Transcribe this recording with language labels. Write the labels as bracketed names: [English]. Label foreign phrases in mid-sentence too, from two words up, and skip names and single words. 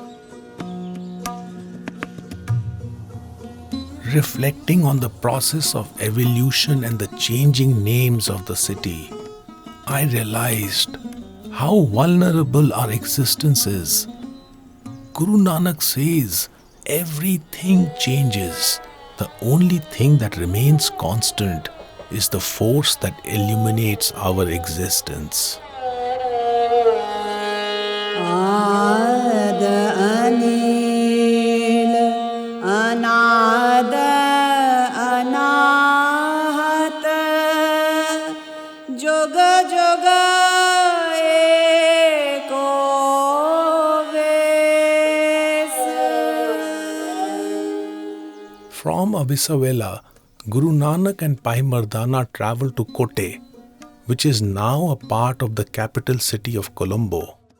[English] Reflecting on the process of evolution and the changing names of the city, I realized how vulnerable our existence is. Guru Nanak says, everything changes. The only thing that remains constant is the force that illuminates our existence. [Punjabi] ਆਦਿ ਅਨੀਲੁ ਅਨਾਦਿ ਅਨਾਹਤਿ ਜੁਗੁ ਜੁਗੁ ਏਕੋ ਵੇਸੁ. [English] From Avisavela, Guru Nanak and Bhai Mardana traveled to Kotte, which is now a part of the capital city of Colombo.